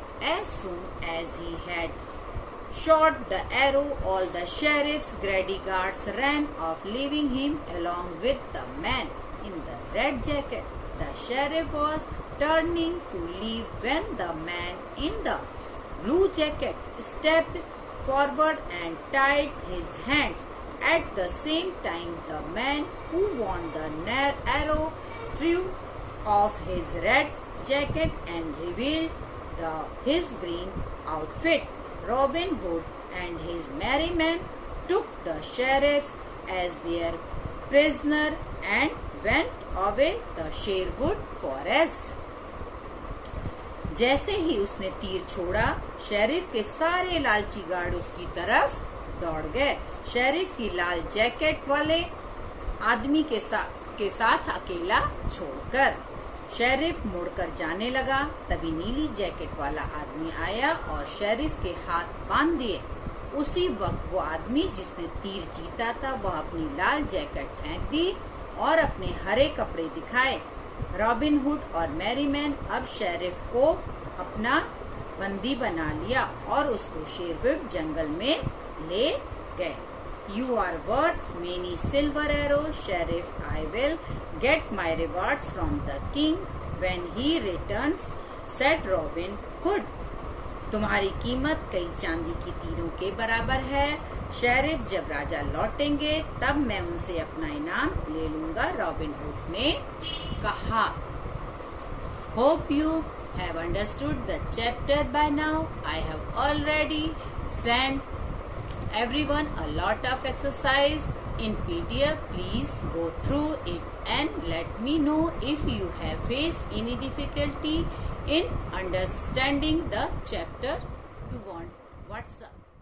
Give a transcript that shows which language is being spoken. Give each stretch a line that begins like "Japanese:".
English: As soon as he had shot the arrow, all the sheriff's grady guards ran off, leaving him along with the man in the red jacket. The sheriff was turning to leave when the man in the blue jacket stepped forward and tied his hands. At the same time, the man who won the arrow threw off his red jacket and revealed his green outfit. Robin Hood and his merry men took the sheriff as their prisoner and went away the Sherwood forest.
Hindi: जैसे ही उसने तीर छोड़ा, sheriff के सारे लालची guard उसकी तरफ दौड़ गए। शेरिफ की लाल जैकेट वाले आदमी के साथ अकेला छोड़कर शेरिफ मुड़कर जाने लगा। तभी नीली जैकेट वाला आदमी आया और शेरिफ के हाथ बांध दिए। उसी वक्त वो आदमी जिसने तीर जीता था वह अपनी लाल जैकेट फेंक दी और अपने हरे कपड़े दिखाए। रॉबिन हुड और मैरीमैन अब शेरिफ को अपना बंदी बना लिया और उसको शेरवुड जंगल में ले गए।
English: You are worth many silver arrows, Sheriff. I will get my rewards from the king when he returns, said Robin Hood.
Hindi: तुम्हारी कीमत कई चांदी की तीरों के बराबर है। शेरिफ जब राजा लौटेंगे तब मैं उनसे अपना इनाम ले लूंगा, रॉबिन हुड ने कहा।
English: Hope you have understood the chapter by now. I have already sent everyone a lot of exercise in PDF. Please go through it and let me know if you have faced any difficulty in understanding the chapter. You want WhatsApp.